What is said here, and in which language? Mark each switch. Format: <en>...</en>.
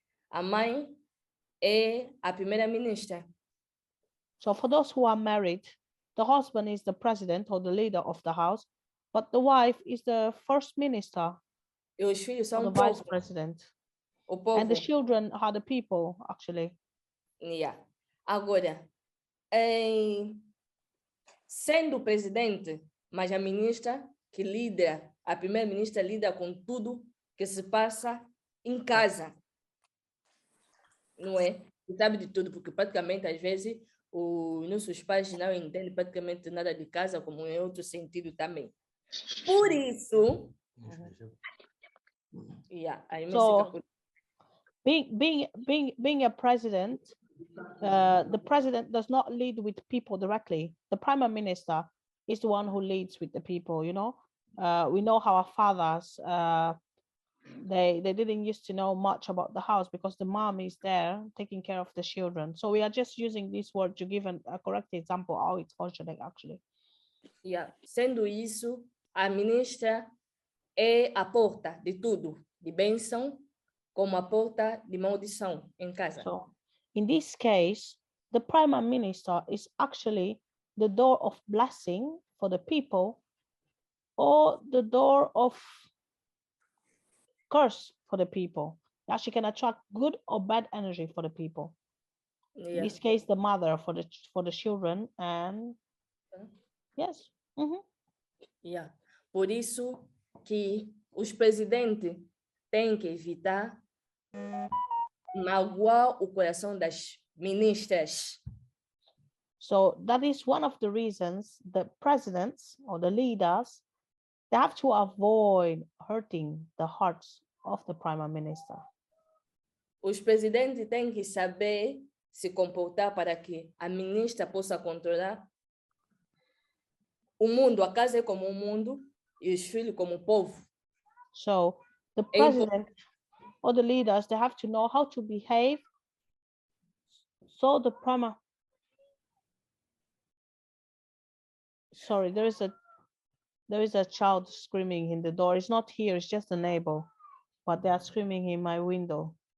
<pt>A mãe é a primeira-ministra.</pt> <en>So for those who are married, the husband is the president or the leader of the house, but the wife is the first minister,</en> <pt>E os filhos</pt> <en>or</en> <pt>são</pt> <en>the</en> <pt>o</pt> <en>vice</en> <pt>povo.</pt> <en>president.</en> <pt>O povo.</pt> <en>And the children are the people, actually. Yeah.</en> <pt>Agora, sendo o presidente, mas a ministra que lida, a primeira-ministra lida com tudo que se passa em casa. Não é? E sabe de tudo, porque praticamente, às vezes, os nossos pais não entendem praticamente nada de casa, como em outro sentido também. Por isso...</pt> <en>Yeah, so, being a president, the president does not lead with people directly. The prime minister is the one who leads with the people, you know. We know how our fathers, they didn't used to know much about the house because the mom is there taking care of the children. So we are just using this word to give a correct example how it's functioning actually. Yeah.</en> <pt>Sendo isso, a ministra é a porta de tudo, de bênção, como a porta de maldição em casa.</pt> <en>So, in this case, the prime minister is actually the door of blessing for the people or the door of curse for the people. That she can attract good or bad energy for the people. Yeah. In this case, the mother for the children and yes. Yeah.</en> <pt>Por isso que os presidentes têm que evitar magoar o coração das ministras.</pt> <en>So that is one of the reasons the presidents or the leaders, they have to avoid hurting the hearts of the prime minister.</en> <pt>Os presidentes têm que saber se comportar para que a ministra possa controlar o mundo. A casa é como um mundo e os filhos como o povo.</pt> <en>So the president or the leaders, they have to know how to behave. So the prime... Sorry, there is a child screaming in the door. It's not here, it's just a neighbor, but they are screaming in my window.</en>